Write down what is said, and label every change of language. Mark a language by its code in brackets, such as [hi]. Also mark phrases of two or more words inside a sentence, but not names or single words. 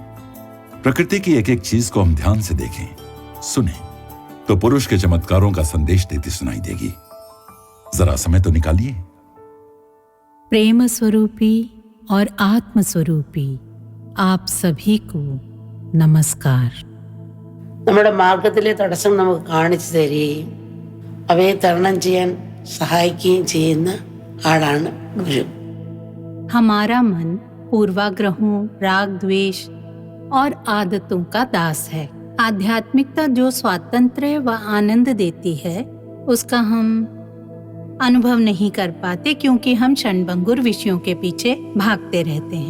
[hi] प्रकृति की एक एक चीज को हम ध्यान से देखें, सुने तो पुरुष के चमत्कारों का संदेश देती सुनाई देगी। जरा समय तो निकालिए। प्रेम स्वरूपी और आत्म स्वरूपी आप सभी को नमस्कार। [ml] നമ്മുടെ മാർഗത്തിലെ തടസ്സം നമുക്ക് കാണിച്ചു തരികയും അവയെ തരണം ചെയ്യാൻ സഹായിക്കുകയും ചെയ്യുന്ന ആളാണ് ഗുരു। [hi] हमारा मन पूर्वाग्रहों, राग द्वेष और आदतों का दास है। आध्यात्मिकता जो स्वातंत्र्य व आनंद देती है उसका हम अनुभव नहीं कर पाते, क्योंकि हम क्षणभंगुर विषयों के पीछे भागते रहते हैं।